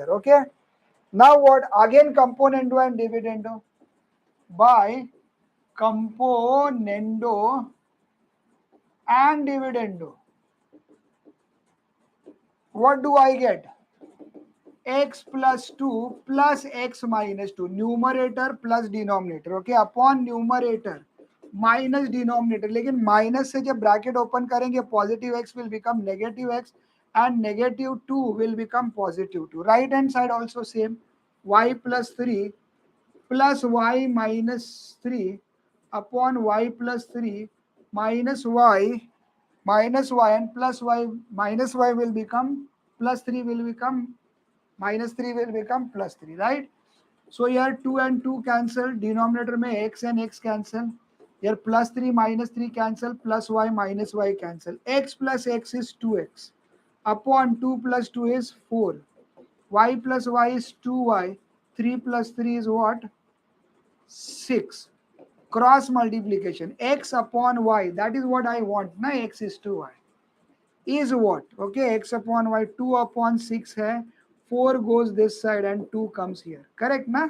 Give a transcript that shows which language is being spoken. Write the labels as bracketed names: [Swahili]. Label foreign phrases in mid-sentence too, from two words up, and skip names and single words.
[English] Okay, now what, again componendo and dividendo. By componendo and dividendo, what do I get? x plus 2 plus x minus 2, numerator plus denominator. Okay, upon numerator minus denominator, [Hindi] लेकिन माइनस से जब ब्रैकेट ओपन करेंगे [English] positive x will become negative x and negative 2 will become positive 2. right hand side also same, y plus 3 plus y minus 3 upon y plus 3 minus y and plus y minus y will become plus 3 will become minus 3 will become plus 3, right? So here 2 and 2 cancel, denominator में x and x cancel, here plus 3 minus 3 cancel, plus y minus y cancel, x plus x is 2x upon 2 plus 2 is 4, y plus y is 2y, 3 plus 3 is what, 6. Cross multiplication, x upon y, that is what I want na, x is 2y is what, okay, x upon y, 2 upon 6 है, 4 goes this side and 2 comes here, correct na?